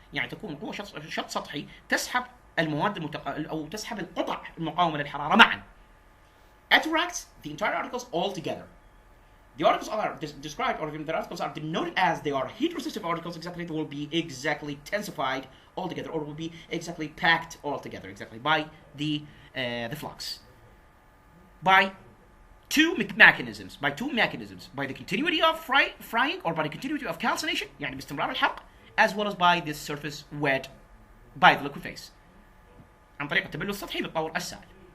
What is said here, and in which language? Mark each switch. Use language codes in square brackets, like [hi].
[ar] يعني تكون قوة شط سطحي تسحب المواد أو تسحب القطع المقاومة للحرارة معا. [en] Attracts the entire articles altogether. The articles are described, or even the articles are denoted as they are heat-resistive articles. Exactly, they will be exactly tensified altogether, or will be exactly packed altogether, exactly by the flux. By two mechanisms, by the continuity of frying, or by the continuity of calcination, [ar] يعني باستمرار الحرق, [en] as well as by the surface wet by the liquid phase. [ar] عن طريق التبلل السطحي بالطور السائل.